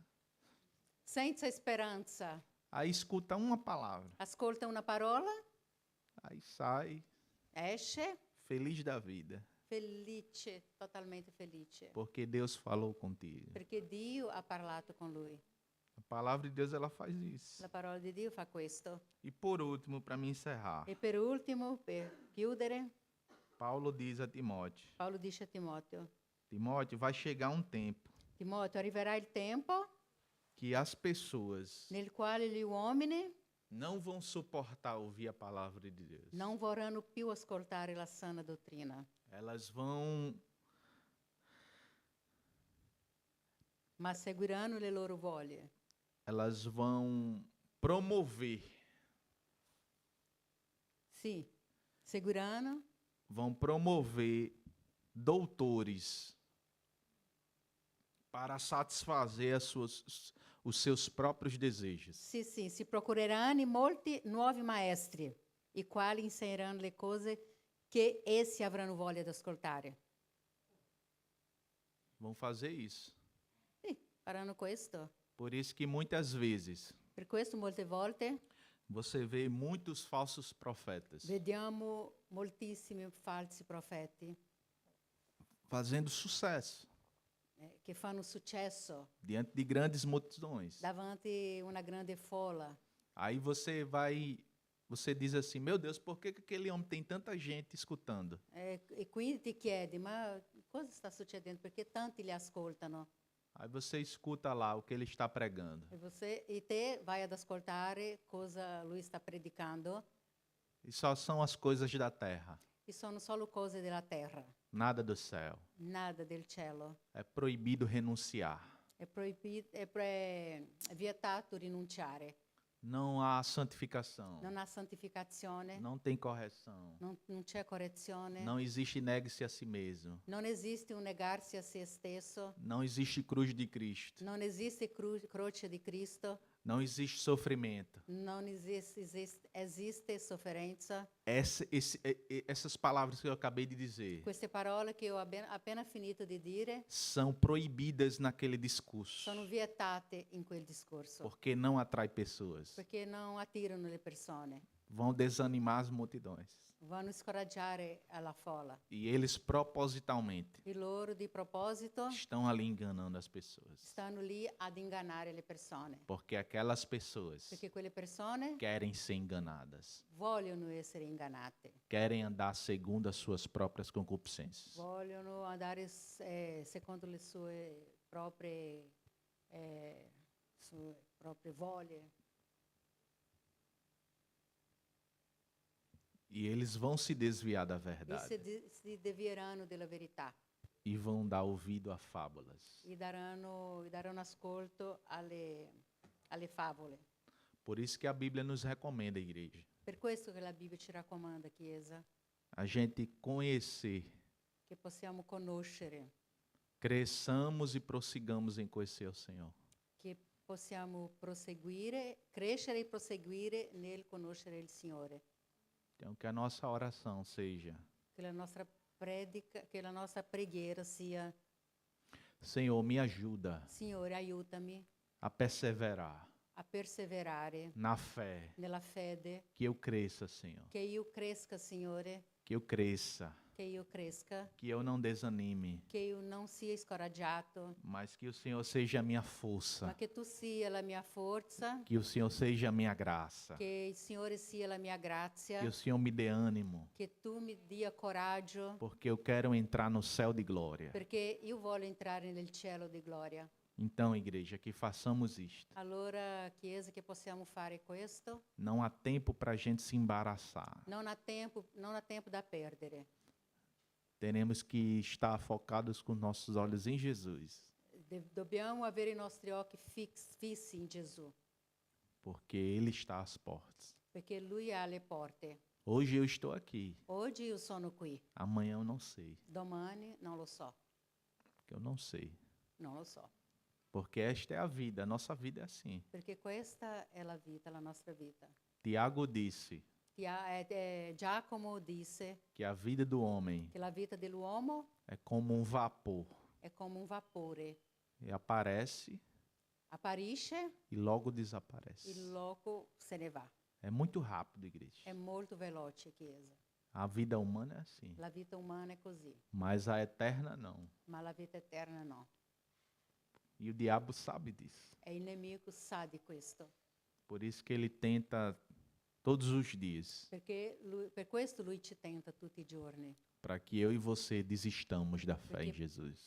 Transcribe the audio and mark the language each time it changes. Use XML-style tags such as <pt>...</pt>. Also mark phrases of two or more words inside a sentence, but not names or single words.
<it>senza speranza,</it> <pt>Aí escuta uma palavra,</pt> <it>ascolta una parola,</it> <pt>aí sai</pt> <it>esce</it> <pt>feliz da vida,</pt> <it>felice, totalmente felice,</it> <pt>porque Deus falou contigo.</pt> <it>perché Dio ha parlato con lui.</it> <pt>A palavra de Deus ela faz isso.</pt> <it>La parola di Dio fa questo.</it> <pt>E por último, para me encerrar,</pt> <it>E per ultimo, per chiudere,</it> <pt>Paulo diz a Timóteo:</pt> <it>Paolo dice a Timoteo:</it> <pt>Timóteo, vai chegar um tempo</pt> <it>Timoteo, arriverà il tempo</it> <pt>que as pessoas</pt> <it>nel quale gli uomini</it> <pt>não vão suportar ouvir a palavra de Deus.</pt> <it>non vorranno più ascoltare la sana dottrina,</it> <pt>Elas vão</pt> <it>ma seguiranno le loro voglie.</it> <pt>elas vão promover,</pt> <it>Sì, seguiranno</it> <pt>vão promover doutores para satisfazer os seus próprios desejos.</pt> <it>Sì, si procureranno molti nuovi maestri, i quali insegneranno le cose che essi avranno voglia di ascoltare.</it> <pt>Vão fazer isso.</pt> <it>Sì, faranno questo.</it> <pt>Por isso que muitas vezes</pt> <it>Per questo molte volte</it> <pt>você vê muitos falsos profetas</pt> <it>vediamo moltissimi falsi profeti</it> <pt>fazendo sucesso</pt> <it>che fanno successo</it> <pt>diante de grandes multidões.</pt> <it>davanti a una grande folla.</it> <pt>Aí você diz assim: meu Deus, por que aquele homem tem tanta gente escutando?</pt> <it>E quindi ti chiedi, ma cosa sta succedendo? Perché tanti li ascoltano?</it> <pt>Aí você escuta lá o que ele está pregando.</pt> <it>E te vai ad ascoltare cosa lui sta predicando,</it> <pt>E só são as coisas da terra,</pt> <it>e sono solo cose della terra,</it> <pt>nada do céu.</pt> <it>nada del cielo.</it> <pt>É proibido renunciar.</pt> <it>È vietato rinunciare.</it> <pt>Não há santificação.</pt> <it>Non ha santificazione,</it> <pt>Não tem correção.</pt> <it>non c'è correzione,</it> <pt>Não existe negue-se a si mesmo.</pt> <it>non esiste un negarsi a se stesso,</it> <pt>Não existe cruz de Cristo.</pt> <it>non esiste croce di Cristo,</it> <pt>Não existe sofrimento.</pt> <it>non esiste sofferenza.</it> <pt>Essas palavras que eu acabei de dizer</pt> <it>Queste parole che ho appena finito di dire</it> <pt>são proibidas naquele discurso,</pt> <it>sono vietate in quel discorso,</it> <pt>porque não atrai pessoas.</pt> <it>perché non attirano le persone,</it> <pt>Vão desanimar as multidões.</pt> <it>vanno a scoraggiare alla folla.</it> <pt>E eles propositalmente</pt> <it>E loro di proposito</it> <pt>estão ali enganando as pessoas.</pt> <it>stanno lì ad ingannare le persone,</it> <pt>Porque aquelas pessoas</pt> <it>perché quelle persone</it> <pt>querem ser enganadas.</pt> <it>vogliono essere ingannate,</it> <pt>Querem andar segundo as suas próprias concupiscências.</pt> <it>vogliono andare secondo le sue proprie voglie.</it> <pt>E eles vão se desviar da</pt> <it>E</it> <pt>verdade.</pt> <it>si devieranno della verità</it> <pt>E vão dar ouvido a fábulas.</pt> <it>e daranno ascolto alle favole.</it> <pt>Por isso que a Bíblia nos recomenda, igreja,</pt> <it>Per questo che la Bibbia ci raccomanda, Chiesa,</it> <pt>a gente conhecer,</pt> <it>che possiamo conoscere,</it> <pt>cresçamos e prossigamos em conhecer o Senhor.</pt> <it>che possiamo crescere e proseguire nel conoscere il Signore.</it> <pt>Então, que a nossa oração seja:</pt> <it>Che la nostra preghiera sia:</it> <pt>Senhor, me ajuda</pt> <it>Signore, aiutami</it> <pt>a perseverar</pt> <it>a perseverare</it> <pt>na fé,</pt> <it>nella fede,</it> <pt>que eu cresça, Senhor,</pt> <it>che io cresca, Signore,</it> <pt>que eu cresça,</pt> <it>che io cresca,</it> <pt>que eu não desanime,</pt> <it>che io non sia scoraggiato,</it> <pt>mas que o Senhor seja a minha força,</pt> <it>ma che tu sia la mia forza,</it> <pt>que o Senhor seja a minha graça,</pt> <it>che il Signore sia la mia grazia,</it> <pt>que o Senhor me dê ânimo,</pt> <it>che tu mi dia coraggio,</it> <pt>porque eu quero entrar no céu de glória.</pt> <it>perché io voglio entrare nel cielo di gloria.</it> <pt>Então, igreja, que façamos isto.</pt> <it>Allora, Chiesa, che possiamo fare questo?</it> <pt>Não há tempo para a gente se embaraçar.</pt> <it>Non ha tempo da perdere.</it> <pt>Teremos que estar focados com nossos olhos em Jesus,</pt> <it>Dobbiamo avere i nostri occhi fissi in Gesù,</it> <pt>porque Ele está às portas.</pt> <it>perché Lui ha le porte.</it> <pt>Hoje eu estou aqui,</pt> <it>Oggi io sono qui,</it> <pt>amanhã eu não sei,</pt> <it>domani non lo so,</it> <pt>porque eu não sei.</pt> <it>non lo so.</it> <pt>Porque esta é a vida, a nossa vida é assim.</pt> <it>Perché questa è la vita, la nostra vita.</it> <pt>Tiago disse</pt> <it>Giacomo disse</it> <pt>que a vida do homem</pt> <it>che la vita dell'uomo</it> <pt>é como um vapor.</pt> <it>è come un vapore.</it> <pt>E aparece</pt> <it>Apparisce</it> <pt>e logo desaparece.</pt> <it>il loco se ne va.</it> <pt>É muito rápido, igreja.</pt> <it>È molto veloce, Chiesa.</it> <pt>A vida humana é assim,</pt> <it>La vita umana è così,</it> <pt>mas a eterna não.</pt> <it>ma la vita eterna no.</it> <pt>E o diabo sabe disso.</pt> <it>E il nemico sa di questo,</it> <pt>Por isso que ele tenta todos os dias</pt> <it>per questo lui ci tenta tutti i giorni,</it> <pt>para que eu e você desistamos da fé em Jesus.</pt>